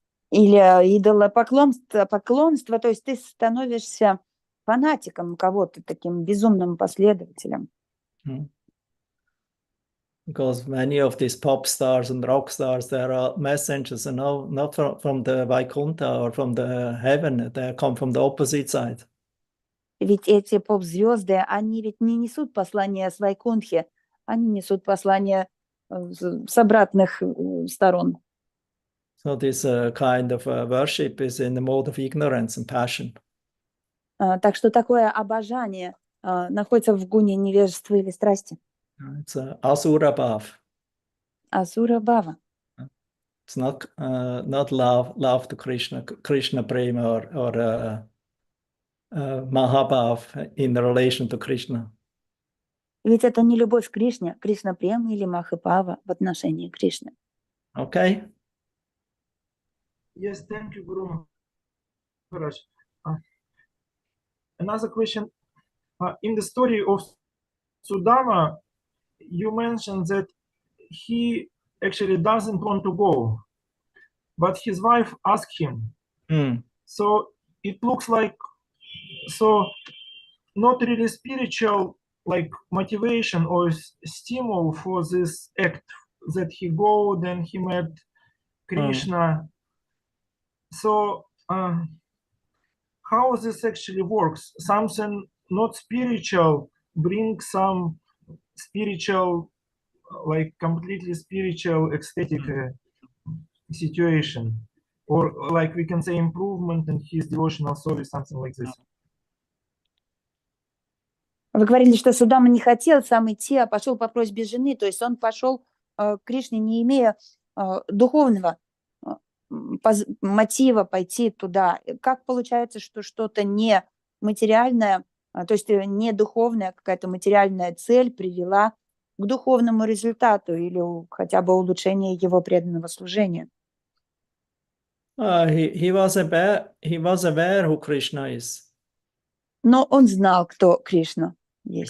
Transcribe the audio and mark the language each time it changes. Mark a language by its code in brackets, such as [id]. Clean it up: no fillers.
[ru] Или идолопоклонство, то есть ты становишься фанатиком кого-то, таким безумным последователем. [en] Because many of these pop stars and rock stars, they are messengers, and not from the Vaikuntha or from the heaven. They come from the opposite side. [ru] Ведь эти поп-звезды, они ведь не несут послание с Вайкунтхи, они несут послание с обратных сторон. [en] So this kind of worship is in the mode of ignorance and passion. [ru] Так что такое обожание находится в гуне невежества или страсти. [en] It's asura bhav. [ru] Асура бхава. [en] It's not love to Krishna prema or mahabhav in relation to Krishna. [ru] Ведь это не любовь к Кришне, Кришна према или Махапава в отношении Кришны. [en] Okay. Yes, thank you, Guru Maharaj. Another question. In the story of Sudama, you mentioned that he actually doesn't want to go, but his wife asked him. So it looks like So not really spiritual like motivation or stimul for this act that he go, then he met Krishna. So how this actually works? Something not spiritual brings some spiritual, like completely spiritual, ecstatic situation, or like we can say improvement in his devotional service, something like this. [ru] Вы говорили, что Судама не хотел сам идти, а пошел по просьбе жены. То есть он пошел к Кришне, не имея духовного мотива пойти туда. Как получается, что что-то не материальное, то есть не духовная, какая-то материальная цель привела к духовному результату или хотя бы улучшению его преданного служения? [en] He was aware who Krishna is. [ru] Но он знал, кто Кришна есть.